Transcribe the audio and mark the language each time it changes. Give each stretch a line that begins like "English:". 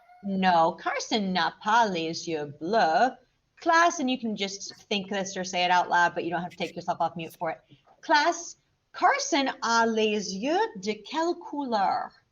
French: No, Carson n'a pas les yeux bleus.
English: Class, and you can just think this or say it out loud, but you don't have to take yourself off mute for it.
French: Class, Carson a les yeux de quelle couleur?